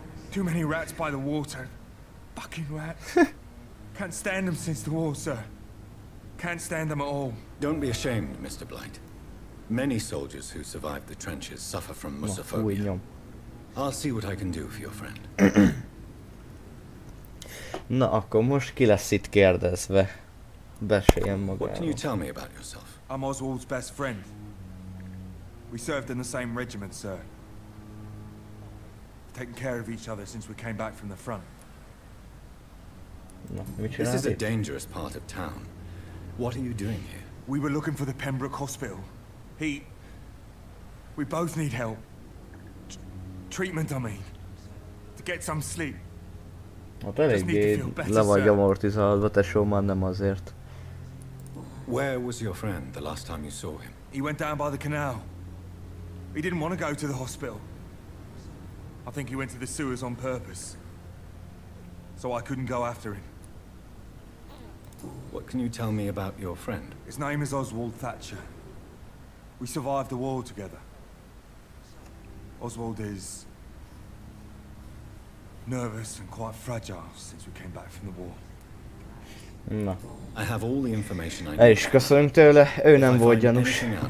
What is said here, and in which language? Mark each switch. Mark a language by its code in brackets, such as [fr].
[en] Too many rats by the water. Fucking rats. Can't stand them since the war, sir. Can't stand them at all. Don't be ashamed, Mr. Blight. Many soldiers who survived the trenches suffer from musophobia. I'll see what I can do for your friend. [hu] Na, akkor most ki lesz itt kérdezve? Beszéljen magáról. [en] What can you tell me about yourself? I'm Oswald's best friend. We served in the same regiment, sir. Taken care of each other since we came back from the front. This is a dangerous part of town. What are you doing here? We were looking for the Pembroke Hospital. We both need help. Treatment, I mean. To get some sleep. [hu] Hát eléggé le vagy amortizálva, tesó, már nem azért. [en] Where was your friend the last time you saw him? He went down by the canal. He didn't want to go to the hospital. I think he went to the sewers on purpose. So I couldn't go after him. What can you tell me about your friend? His name is Oswald Thatcher. We survived the war together. Oswald is nervous and quite fragile since we came back from the war. Na. I have all the information I need. [hu] El is köszönünk tőle, ő nem volt gyanús.